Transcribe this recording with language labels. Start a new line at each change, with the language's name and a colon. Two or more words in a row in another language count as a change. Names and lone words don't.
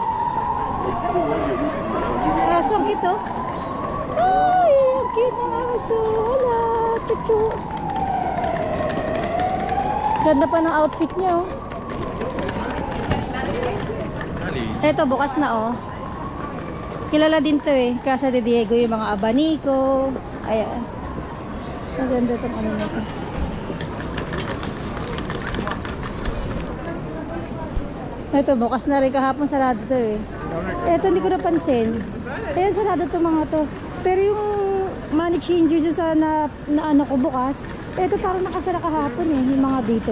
Filipino: Aso ang kito. Ay, ang cute ng aso. Wala, tucho. Ganda pa ng outfit niya oh. Ito bukas na oh. Kilala din to eh. Casa de Diego, yung mga abanico. Ayan. Maganda itong ano na ito. Ito, bukas na rin kahapon, sarado to eh. Ito, hindi ko napansin. Ayan, sarado to mga to. Pero yung money changers sa na ano ko bukas, ito parang nakasara kahapon eh, yung mga dito.